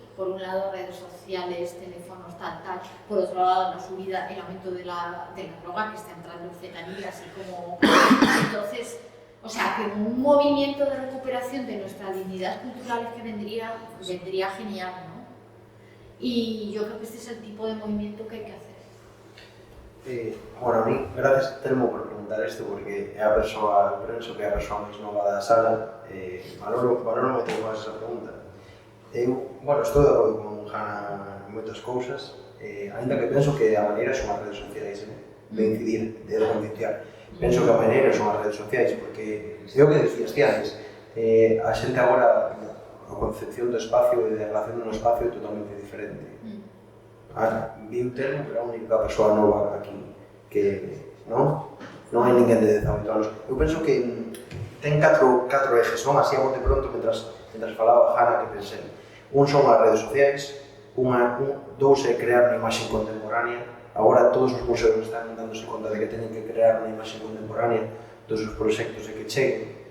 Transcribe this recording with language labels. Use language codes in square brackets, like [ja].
[es] Por un lado, redes sociales, teléfonos, tal. Por otro lado, la subida, el aumento de la droga que está entrando en fetanil, así como... Entonces, o sea, que un movimiento de recuperación de nuestra dignidad cultural que vendría genial, ¿no? Y yo creo que este es el tipo de movimiento que hay que hacer. [gl] Bueno, a mí, gracias Telmo por preguntar isto, porque é a persoa, penso que é a persoa máis nova da sala, valoro moito máis esa pregunta. Bueno, estou de acordo con Hanna en moitas cousas, ainda que penso que a maneira son as redes sociais de incidir, de concienciar. Penso que a maneira son as redes sociais, porque é o que decías ti antes, a xente agora, a concepción do espacio e de relación no espacio é totalmente diferente. Vi o Telmo, pero é a única persoa nova aquí que non hai ninguén de 18 anos. Eu penso que ten catro ejes, non? Así a bote pronto, mentras falaba Hanna, que pensei. Un son as redes sociais, dous é crear unha imaxe contemporánea. Agora todos os museos están dándose conta de que teñen que crear unha imaxe contemporánea dos seus proxectos e que cheguen.